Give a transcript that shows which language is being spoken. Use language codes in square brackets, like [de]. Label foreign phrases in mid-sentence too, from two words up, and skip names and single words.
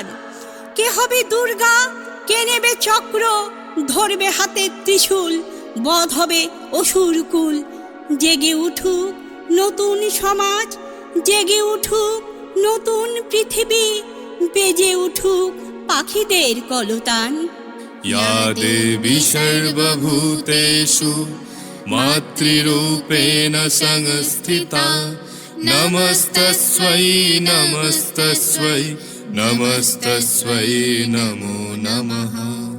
[bn] কে হবে দুর্গা? কে নেবে চক্র? ধরবে হাতে ত্রিশূল? বধ হবে অসুরকুল। জেগে উঠুক নতুন সমাজ, জেগে উঠুক নতুন পৃথিবী, বেজে উঠুক পাখিদের কলতান। [sa] या देवी सर्वभूतेषु मातृरूपेण संस्थिता नमस्तस्यै नमस्तस्यै नमस्तस्यै नमो नमः।